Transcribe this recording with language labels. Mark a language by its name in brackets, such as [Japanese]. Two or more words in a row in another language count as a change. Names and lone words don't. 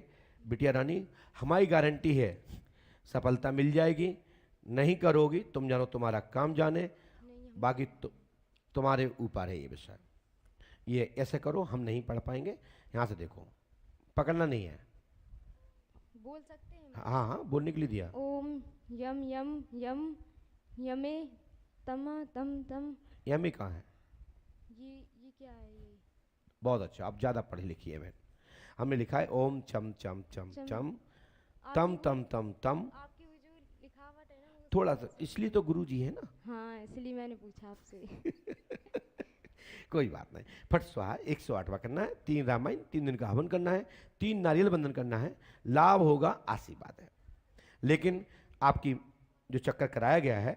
[Hindi] बिटिया रानी, हमारी गारंटी है सफलता मिल जाएगी। नहीं करोगी तुम जानो, तुम्हारा काम जाने, बाकी तुम्हारे ऊपर है ये विषय। ये ऐसे करो, हम नहीं पढ़ पाएंगे। यहाँ से देखो, पकड़ना नहीं है। बोल सकते हैं? हाँ हाँ, बोलने के लिए दिया। ओम यम यम यम यमे तम तम तम। यमी कहाँ है? ये क्या बहुत अच्छा, आप ज्यादा पढ़े लिखी है बहन। हमने लिखा है ओम चम चम चम चम। चम तम तम तम तम। आपकी वो जो लिखावट है ना वो थोड़ा सा, इसलिए तो गुरु जी है ना। हाँ, इसलिए मैंने पूछा आपसे। कोई बात नहीं। फट स्वाहा 108वां करना है, 3 रामायण, 3 दिन का हवन करना है, 3 नारियल बंधन करना है, लाभ होगा, आशीर्वाद है। लेकिन आपकी जो चक्कर कराया गया है,